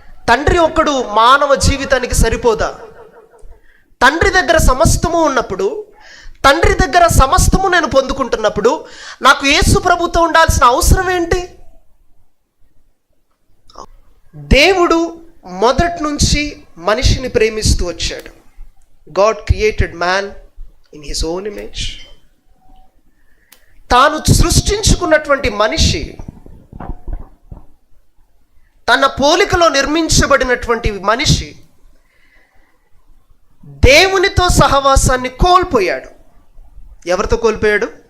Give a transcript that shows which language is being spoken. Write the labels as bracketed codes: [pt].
[te] తండ్రి ఒక్కడు మానవ జీవితానికి సరిపోదా? తండ్రి దగ్గర సమస్తము ఉన్నప్పుడు, తండ్రి దగ్గర సమస్తము నేను పొందుకుంటున్నప్పుడు నాకు యేసు ప్రభుతో ఉండాల్సిన అవసరం ఏంటి? దేవుడు మొదటి నుంచి మనిషిని ప్రేమిస్తూ వచ్చాడు. [en] God created man in his own image. [te] తాను సృష్టించుకున్నటువంటి మనిషి, తన పోలికలో నిర్మించబడినటువంటి మనిషి దేవునితో సహవాసాన్ని కోల్పోయాడు. ఎవరితో కోల్పోయాడు?